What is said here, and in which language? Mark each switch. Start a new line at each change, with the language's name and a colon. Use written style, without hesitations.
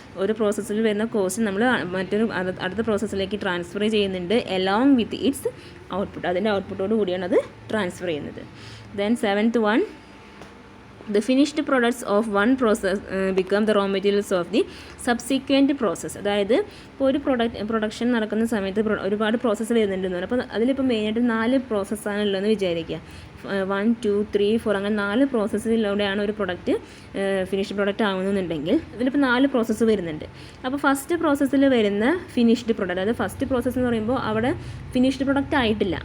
Malayalam: ഒരു പ്രോസസ്സിൽ വരുന്ന കോസ്റ്റ് നമ്മൾ അടുത്ത പ്രോസസ്സിലേക്ക് ട്രാൻസ്ഫർ ചെയ്യുന്നുണ്ട്
English: along with its output.
Malayalam: അതിൻ്റെ ഔട്ട്പുട്ടോട് കൂടിയാണ് അത് ട്രാൻസ്ഫർ ചെയ്യുന്നത്.
English: Then seventh one, the finished products of one process become the raw materials of the subsequent process.
Malayalam: അതായത് ഇപ്പോൾ ഒരു പ്രൊഡക്ഷൻ നടക്കുന്ന സമയത്ത് ഒരുപാട് പ്രോസസ്സ് വരുന്നുണ്ടെന്ന് പറഞ്ഞു. അപ്പോൾ അതിലിപ്പോൾ മെയിനായിട്ട് 4 പ്രോസസ്സാണ് ഉള്ളതെന്ന് വിചാരിക്കുക. 1, 2, 3, 4 അങ്ങനെ 4 പ്രോസസ്സിലൂടെയാണ് ഒരു പ്രൊഡക്റ്റ് ഫിനിഷ്ഡ് പ്രൊഡക്റ്റ് ആവുന്നുണ്ടെങ്കിൽ ഇതിലിപ്പോൾ 4 പ്രോസസ്സ് വരുന്നുണ്ട്. അപ്പോൾ ഫസ്റ്റ് പ്രോസസ്സിൽ വരുന്ന ഫിനിഷ്ഡ് പ്രൊഡക്റ്റ്, അതായത് ഫസ്റ്റ് പ്രോസസ്സ് എന്ന് പറയുമ്പോൾ അവിടെ ഫിനിഷ്ഡ് പ്രൊഡക്റ്റ് ആയിട്ടില്ല.